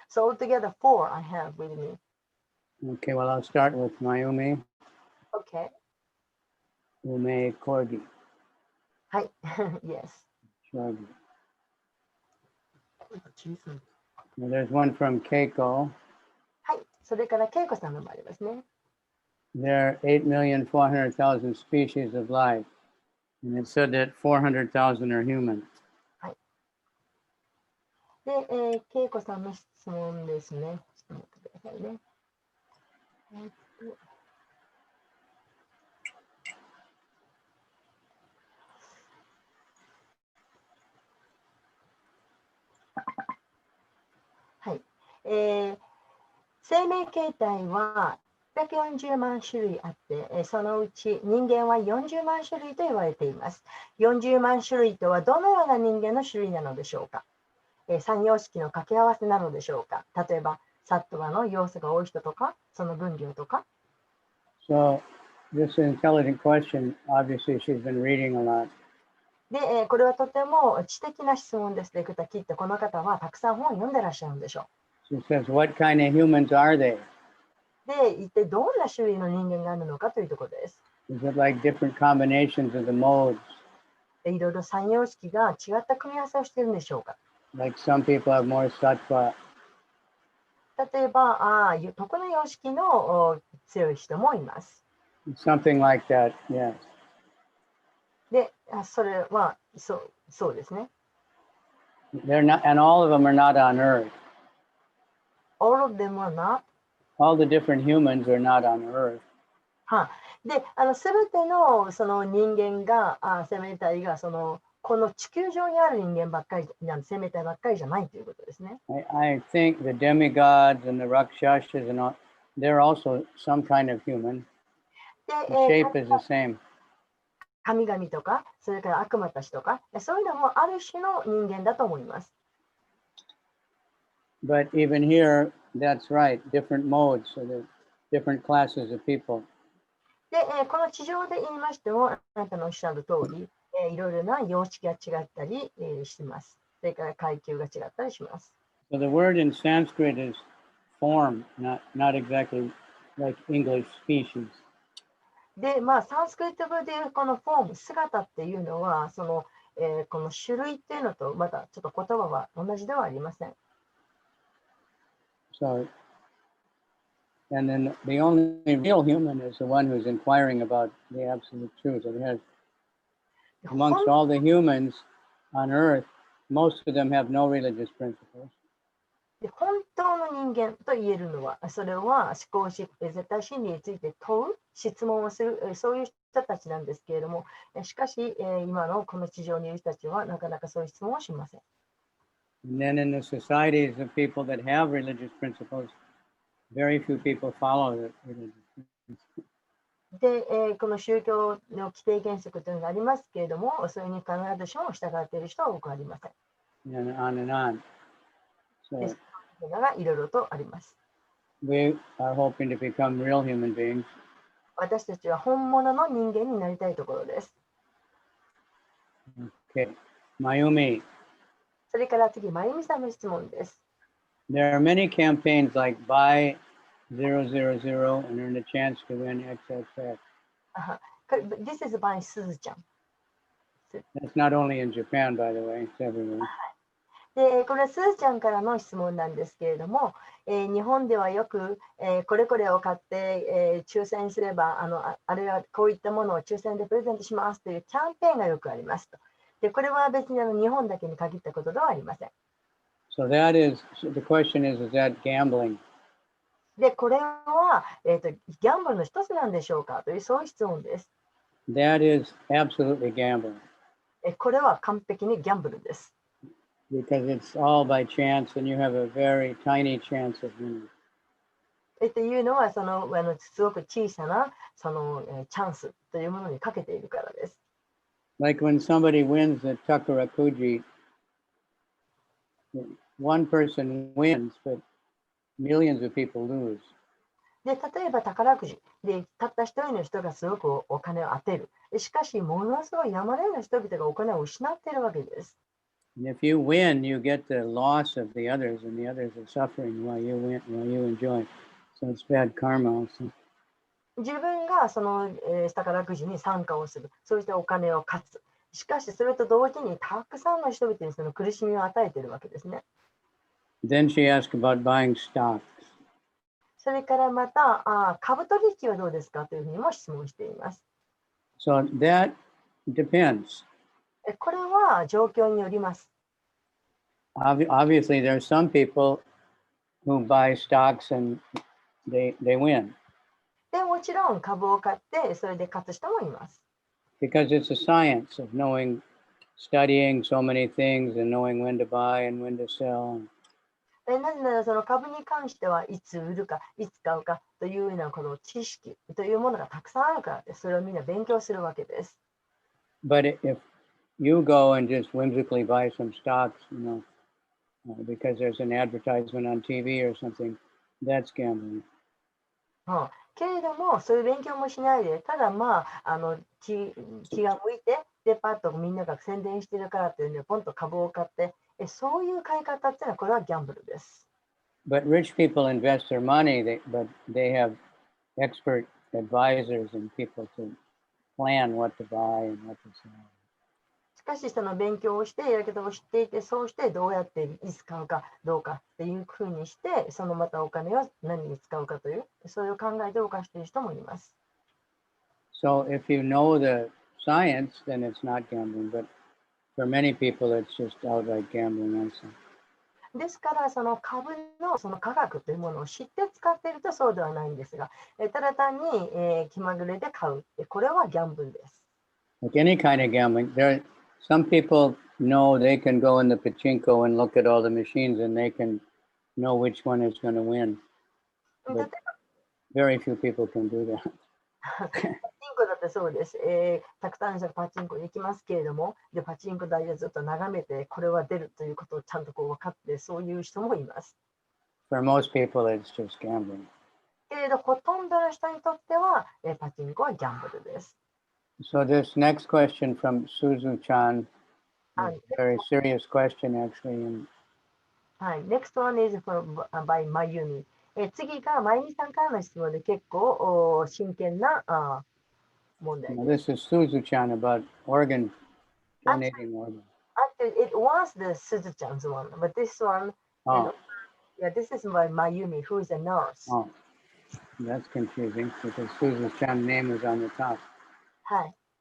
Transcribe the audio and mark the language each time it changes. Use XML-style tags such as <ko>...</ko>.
<en>So altogether four I have with me. Okay, well, I'll start with Mayumi Okay. Ume Korgi. Hi. Yes. Well, there's one from Keiko.</en> <ja>はい。それからケイコさんのもありますね。</ja> <en>There are 8,400,000 species of life, and it said that 400,000 are human.</en> <ja>で、ケイコさんの質問ですね。ちょっと待ってくださいね。はい。生命形態は640万種類あって、そのうち人間は40万種類と言われています。 40万種類とはどのような人間の種類なのでしょうか。三様式の掛け合わせなのでしょうか。例えば、サットワの要素が多い人とか、その分量とか。</ja> <en>So, this is an intelligent question. Obviously, she's been reading a lot.</en> <ja>で、これはとても知的な質問です。ということは、きっとこの方はたくさん本を読んでらっしゃるんでしょう。</ja> <en>She says, what kind of humans are they?</en> <ja>で、一体どんな種類の人間があるのかというところです。</ja> <en>Is it like different combinations of the modes?</en> <ja>いろいろ三様式が違った組み合わせをしているんでしょうか。</ja> <en>Like some people have more sattva.</en> <ja>例えば、徳の様式の強い人もいます。</ja> <en>Something like that, yes.</en> <ja>で、それはそうですね。</ja> <en>They're not, and all of them are not on earth. All of them are not. All the different humans are not on earth.</en> <ja>で、すべてのその人間が、生命体がこの地球上にある人間ばっかり、生命体ばっかりじゃないということですね。</ja> <en>I think the demigods and the rakshasas and all, they're also some kind of human.</en> <ja>で、</ja> <en>The shape is the same.</en> <ja>神々とか、それから悪魔たちとか、そういうのもある種の人間だと思います。</ja> <en>But even here, that's right, different modes, so there's different classes of people.</en> <ja>で、この地上で言いましても、あなたのおっしゃる通り、いろいろな様式が違ったり、します。それから階級が違ったりします。</ja> <en>So the word in Sanskrit is form, not exactly like English species.</en> <ja>で、サンスクリット語でいうこのフォーム、姿っていうのは、この種類っていうのとまたちょっと言葉は同じではありません。</ja> <en>So, and then the only real human is the one who's inquiring about the absolute truth. It has, amongst all the humans on earth, most of them have no religious principles.</en> <ja>で本当の人間と言えるのは、それは思考し、絶対真理について問う、質問をする、そういう人たちなんですけれども、しかし、今のこの地上にいる人たちはなかなかそういう質問をしません。</ja> <en>And then in the societies of people that have religious principles, very few people follow the religious principles.</en> <ja>で、この宗教の規定原則というのがありますけれども、それに必ずしも従っている人は多くありません。</ja> <en>And on and on.</en> <ja>で</ja> <en>So</en> <ja>そういうのがいろいろとあります。</ja> <en>we are hoping to become real human beings.</en> <ja>私たちは本物の人間になりたいところです。</ja> <en>Okay. Mayumi,</en> <ja>それから次、まゆみさんの質問です。</ja> <en>there are many campaigns like buy 000 and earn a chance to win XXX. This is by すずちゃん。 That's not only in Japan, by the way, it's everywhere.</en> <ja>で、これはすずちゃんからの質問なんですけれども、日本ではよく、これこれを買って、抽選すればあれはこういったものを抽選でプレゼントしますというキャンペーンがよくありますと。で、これは別に日本だけに限ったことではありません。</ja> <en>So that is, the question is that gambling?</en> <ja>で、これは、ギャンブルの一つなんでしょうかというそういう質問です。</ja> <en>That is absolutely gambling.</en> <ja>これは完璧にギャンブルです。</ja> <en>Because it's all by chance and you have a very tiny chance of winning.</en> <ja>というのはすごく小さなチャンスというものにかけているからです。</ja> <en>Like when somebody wins the Takarakuji, one person wins, but millions of people lose.</en> <ja>で、例えば宝くじでたった一人の人がすごくお金を当てる。しかし、ものすごい山のような人々がお金を失っているわけです。</ja> <en>And if you win, you get the loss of the others, and the others are suffering while you win, while you enjoy. So it's bad karma also.</en> <ja>自分が宝くじに参加をする。そうしてお金を勝つ。しかし、それと同時にたくさんの人々にその苦しみを与えているわけですね。</ja> <en>Then she asked about buying stocks.</en> <ja>それからまた、株取引はどうですかというふうにも質問しています。</ja> <en>So that depends.</en> <ja>これは状況によります。</ja> <en>Obviously, there are some people who buy stocks and they win.</en> <ja>でもちろん株を買ってそれで勝つ人もいます。</ja> <en>Because it's a science of knowing, studying so many things and knowing when to buy and when to sell.</en> <ja>なぜならその株に関してはいつ売るか、いつ買うかというようなこの知識というものがたくさんあるからです。それをみんな勉強するわけです。</ja> <en>But if you go and just whimsically buy some stocks, because there's an advertisement on TV or something, that's gambling.</en> <ja>けれども、そういう勉強もしないで、ただ気が向いて、で、パッとみんなが宣伝してるからというので、ポンと株を買って、そういう買い方っていうのは、これはギャンブルです。</ja> <en>But rich people invest their money, but they have expert advisors and people to plan what to buy and what to sell.</en> <ja>ししかしその勉強をしてやり方を知っていて、そうしてどうやっていつ使うかどうかっていうふうにして、そのまたお金を何に使うかという、そういう考えで動かしている人もいます。</ja> <en>So if you know the science, then it's not gambling. But for many people, it's just outright gambling also.</en> <ja>ですから、その株のその科学というものを知って使っているとそうではないんですが、ただ単に、気まぐれで買う。これはギャンブルです。</ja> <en>Like any kind of gambling, some people know they can go in the pachinko and look at all the machines and they can know which one is going to win.</en> <ja>例え</ja> <en>But very few people can do that.</en> <ja>ばパチンコだってそうです。たくさんの人がパチンコに行きますけれども、でパチンコ台をずっと眺めて、これは出るということをちゃんとこう分かって、そういう人もいます。</ja> <en>For most people, it's just gambling.</en> <ja>けれど、ほとんどの人にとっては、パチンコはギャンブルです。</ja> <en>So this next question from Suzu-chan is And a very serious question, actually. And</en> <ja>はい、</ja> <en>Next one is from, by Mayumi。</en> <ja>次がまゆみさんからの質問で結構真剣な問題</ja> <en>now</en> <ja>です。</ja> <en>this is Suzu-chan about organ, donating organs. Actually, it was the Suzu-chan's one, but this one, Oh, yeah, this is by Mayumi, who is a nurse. oh, that's confusing because Suzu-chan's name is on the top.</en> <ja>はい。</ja>